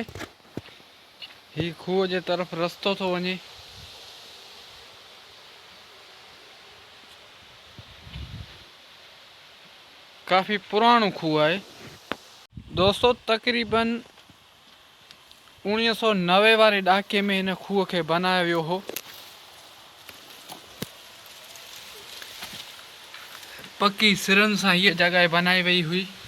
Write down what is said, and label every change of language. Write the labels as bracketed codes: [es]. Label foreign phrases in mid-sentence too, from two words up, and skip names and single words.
[sd] ही खूह जे तरफ रस्तो तो वने। काफ़ी पुरानो खूह है दोस्तों। तकरीबन 1990 वारे ॾहाके में इन खूह के बनाया वियो हो। पक्की सिरन सां हीअ जगह बनाई वई हुई।